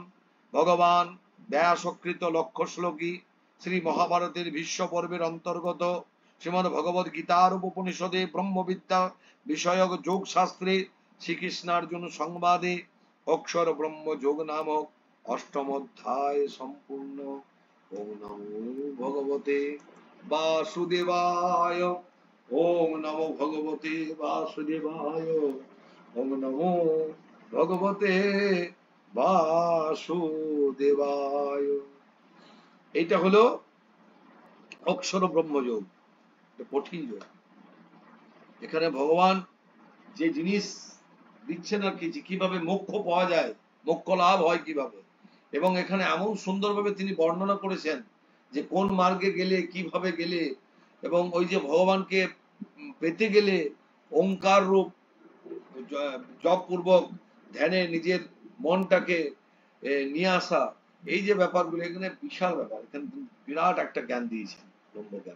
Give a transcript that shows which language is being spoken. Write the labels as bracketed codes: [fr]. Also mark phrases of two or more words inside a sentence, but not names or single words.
[bn] ভগবান ব্যাসকৃত লক্ষ্য শ্লোকী শ্রী মহাভারতের ভীষ্ম পর্বের অন্তর্গত শ্রীমদ্ ভগবদ গীতার উপনিষদে ব্রহ্মবিদ্যা বিষয়ক যোগ শাস্ত্রে শ্রীকৃষ্ণার্জুন সংবাদে অক্ষর ব্রহ্ম যোগ নামক অষ্টম অধ্যায় সম্পূর্ণ। [sa] ওম নমো ভগবতে বাসুদেবায়। ওম নমো ভগবতে বাসুদেবায়। ওম নমো ভগবতে বাসুদেবায়। [bn] এটা হলো অক্ষর ব্রহ্মযোগ, কঠিন যোগ। এখানে ভগবান যে জিনিস দিচ্ছেন আর কি, কিভাবে মোক্ষ পাওয়া যায়, মোক্ষ লাভ হয় কিভাবে, এবং এখানে এমন সুন্দরভাবে তিনি বর্ণনা করেছেন যে কোন মার্গে গেলে কিভাবে গেলে, এবং ওই যে ভগবানকে পেতে গেলে ওঙ্কার রূপ জপ পূর্বক ধ্যানে নিজের মনটাকে নিয়ে আসা, এই যে ব্যাপারগুলো, এখানে বিশাল ব্যাপার, এখানে বিরাট একটা জ্ঞান দিয়েছেন, ব্রহ্মজ্ঞান।